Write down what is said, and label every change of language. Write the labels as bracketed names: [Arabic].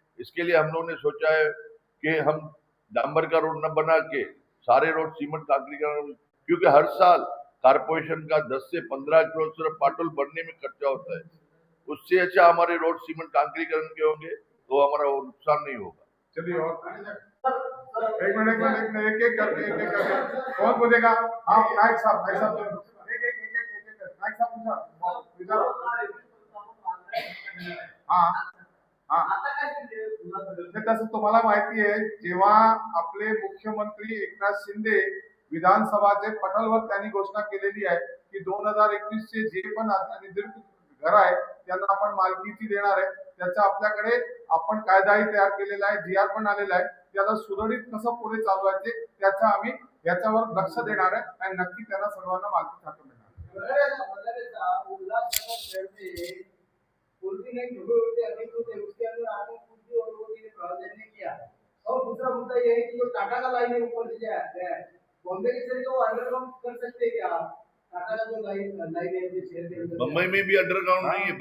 [Hindi] इसके लिए हम लोगों ने सोचा है कि हम डांबर का रोड न बना के सारे रोड सीमेंट कांक्रीकरण, क्योंकि हर साल कारपोरेशन का 10 से 15 करोड़ सिर्फ पाटोल बनने में खर्चा होता है। उससे अच्छा हमारे रोड सीमेंट कांक्रीकरण के होंगे तो हमारा वो नुकसान नहीं होगा। चलिए और एक एक करके कौन बोलेगा? हाँ नायक साहब नायक साहब पूछा। [Marathi] हाँ हाँ, तसं तुम्हाला माहिती आहे, जेव्हा आपले मुख्यमंत्री एकनाथ शिंदे विधानसभाचे पटलवर त्यांनी घोषणा केलेली आहे की 2021 चे जे पण निर्मित घर आहे त्यांना आपण मालकीची देणार आहे, त्याचा आपल्याकडे आपण कायदाही तयार केलेला आहे, जीआर पण आलेला आहे। त्याला सुरळीत कसं पुढे चालवायचे त्याचा आम्ही याच्यावर लक्ष देणार आहे आणि नक्की त्यांना सर्वांना मालकी हक्क मिळणार। [Hindi] पूर्वी नहीं छोटे अनेक थे, उसके अंदर आपने कुछ और लोगों ने प्रोजेक्ट नहीं किया। और दूसरा मुद्दा ये है कि जो टाटा का लाइन है ऊपर से गया है, बॉम्बे के शहर को अंडरग्राउंड कर सकते हैं क्या? टाटा का जो लाइन है जो शहर के अंदर, बम्बई में भी अंडरग्राउंड नहीं है।